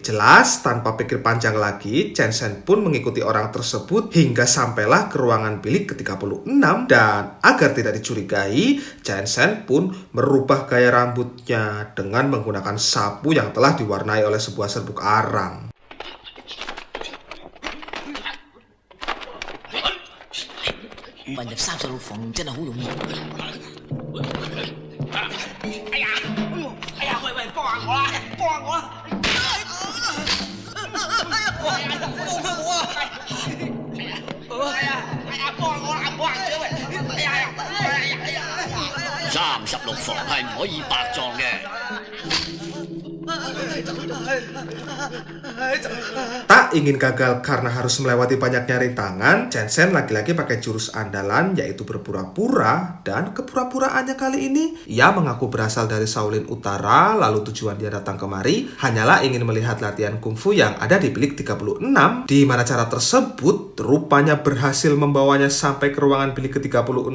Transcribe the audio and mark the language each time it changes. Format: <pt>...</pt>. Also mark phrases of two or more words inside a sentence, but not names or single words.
<id>Jelas, tanpa pikir panjang lagi, Chen Shen pun mengikuti orang tersebut hingga sampailah ke ruangan bilik ke-36. Dan agar tidak dicurigai, Chen Shen pun merubah gaya rambutnya dengan menggunakan sapu yang telah diwarnai oleh sebuah serbuk arang.</id> <yue>混入36房真係好容易。喂，幫下我啦，幫下我啦！放開我啊！幫下我啦，幫下我喂！36房係唔可以白撞嘅。</yue> <id>Tak ingin gagal karena harus melewati banyaknya rintangan, Chen Shen lagi-lagi pakai jurus andalan yaitu berpura-pura. Dan kepura-puraannya kali ini, ia mengaku berasal dari Shaolin Utara, lalu tujuan dia datang kemari hanyalah ingin melihat latihan kungfu yang ada di bilik 36, di mana cara tersebut rupanya berhasil membawanya sampai ke ruangan bilik ke-36.</id>